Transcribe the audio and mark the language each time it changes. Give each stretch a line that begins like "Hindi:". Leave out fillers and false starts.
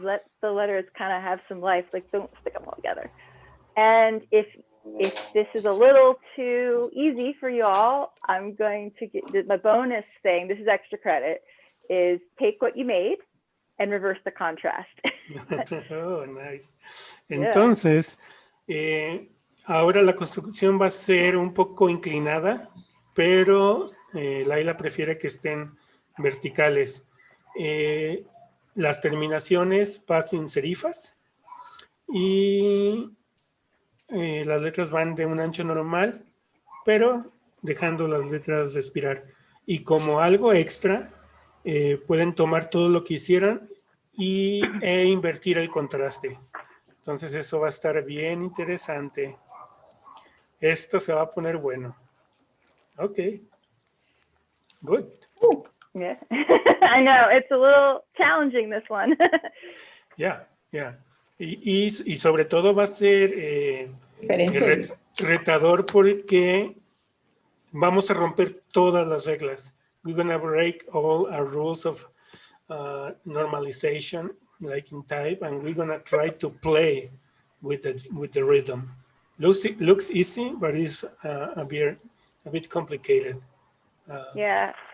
English: Let the letters kind of have some life. Like, don't stick them all together. And if this is a little too easy for you all, I'm going to get my bonus thing. This is extra credit. Is take what you made and reverse the contrast. Oh, nice.
Spanish: Entonces, ahora la construcción va a ser un poco inclinada, pero Laila prefiere que estén verticales. las terminaciones pasen serifas y las letras van de un ancho normal, pero dejando las letras respirar. Y como algo extra, pueden tomar todo lo que hicieran e invertir el contraste. Entonces eso va a estar bien interesante. Esto se va a poner bueno. Ok. Good.
English: Yeah. I know, it's a little challenging, this one. Yeah, yeah.
Spanish: Y sobre todo va a ser Diferente. retador porque vamos a romper todas las reglas.
English: We're going to break all our rules of normalization, like in type, and we're going to try to play with the rhythm. Looks easy, but it's a bit complicated. Yeah.